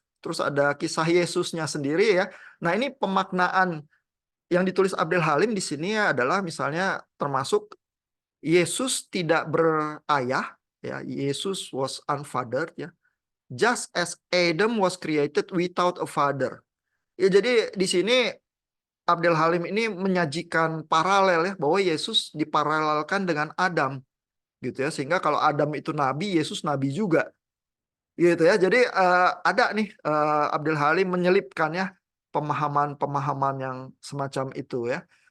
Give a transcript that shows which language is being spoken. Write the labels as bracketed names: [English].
[Indonesian] Terus ada kisah Yesusnya sendiri ya. Nah, ini pemaknaan yang ditulis Abdel Halim di sini adalah misalnya termasuk Yesus tidak berayah ya, Yesus [English] was unfathered [Indonesian] ya. [English] just as Adam was created without a father. [Indonesian] Ya, jadi di sini Abdel Halim ini menyajikan paralel ya, bahwa Yesus diparalelkan dengan Adam gitu ya, sehingga kalau Adam itu nabi, Yesus nabi juga gitu ya. Jadi ada nih Abdel Halim menyelipkan ya pemahaman-pemahaman yang semacam itu ya.